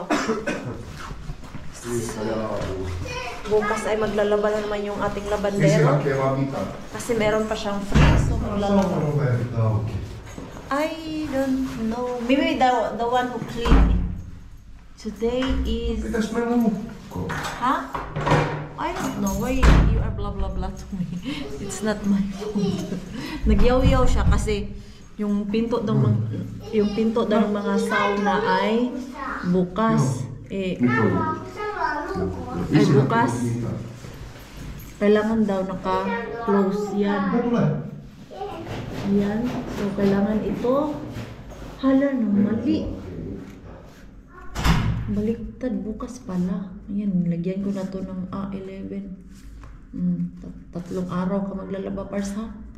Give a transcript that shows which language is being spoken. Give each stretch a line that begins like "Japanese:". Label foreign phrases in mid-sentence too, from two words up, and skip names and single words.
Finnish: liikaa ja aamulla.
Filipino: bukas ay maglalaba na naman yung ating
Finnish: Niin se
Filipino: labandero.
Finnish: hakee vaan mitään.
Filipino: Kasi meron pa siyang free, so maglalaba.
Finnish: Saunaroverit auki.
English: I don't know. Maybe the one who cleaned it. Today is...
Finnish: Pitäis mennä nukkoon. Huh?
English: I don't know why you are blah blah blah to me. It's not my fault.
Filipino: Nagyaw-yaw siya kasi yung pinto daw ng mga sauna ay bukas.
Finnish: Nyt on.
Filipino: Ay bukas. Kailangan daw naka-close yan.
Finnish: Mitä tulee?
Filipino: Yan. So kailangan ito. Hala no, mali. Baliktad bukas pala. Ayan, nilagyan ko na to ng A11. Tatlong araw ka maglalaba, Pars, ha?